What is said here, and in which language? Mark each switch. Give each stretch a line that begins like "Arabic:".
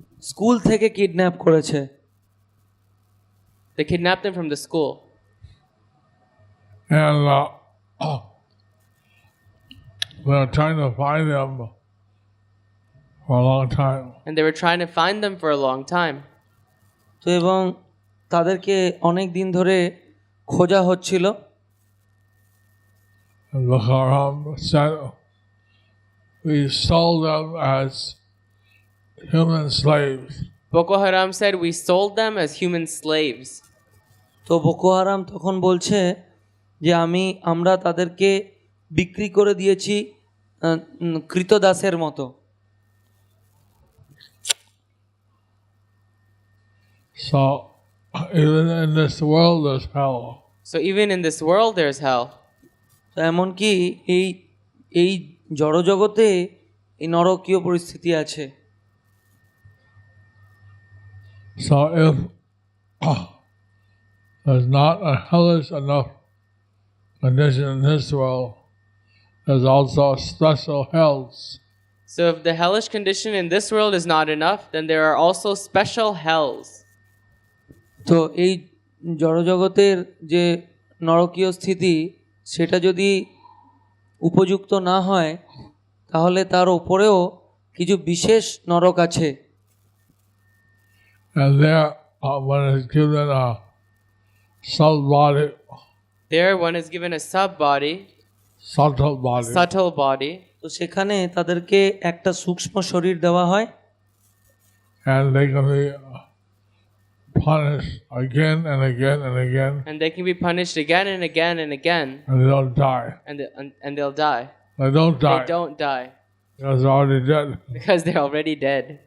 Bangla: School থেকে kidnap করেছে।
English: They kidnapped them from the school. And they're trying to find them for a long time. And they were trying to find them for a long time.
Bangla: তো এবং তাদেরকে অনেক দিন ধরে খোঁজা হচ্ছিল।
English: And Boko Haram said, we sold them as human slaves. Boko Haram said, we sold them as human slaves.
Bangla: তো Boko Haram তখন বলছে যে আমরা তাদেরকে বিক্রি করে দিয়েছি কৃতদাসের মতো।
English: So even in this world there's hell. So even in this world, there's hell.
Bangla: তো এমনকি এই এই জড়জগতে এই নরকীয় পরিস্থিতি আছে।
English: So if there's not a hellish enough condition in this world, there's also special hells. So if the hellish condition in this world is not enough, then there are also special hells.
Bangla: তো এই জড়জগতের যে নরকীয় স্থিতি সেটা যদি উপযুক্ত না হয় তাহলে তার উপরেও কিছু বিশেষ নরক আছে।
English: And there, when it's given a sub-body, There, one is given a sub-body, subtle body, subtle body,
Bangla: তো সেখানে তাদেরকে একটা সূক্ষ্ম শরীর দেওয়া হয়
English: and they can be punished again and again and again, and they can be punished again and again and again, and they don't die. and they'll die. They don't die They don't die because they're already dead. because they're already dead.